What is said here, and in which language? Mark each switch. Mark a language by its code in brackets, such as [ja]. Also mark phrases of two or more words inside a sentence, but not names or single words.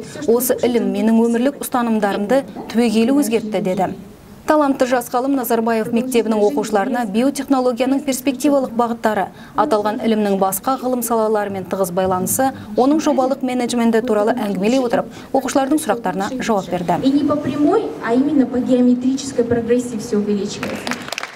[kk] Осы ілім менің өмірлік ұстанымдарымды түбегейлі өзгертті деді. Талантты жас ғалым Назарбаев мектебінің оқушыларына биотехнологияның перспективалық бағыттары, аталған ілімнің басқа ғылым салаларымен тығыз байланысы, оның жобалық менеджменті туралы әңгімелей отырып, оқушылардың сұрақтарына жауап берді. [ru] И не по прямой, а именно по геометрической прогрессии все увеличивается.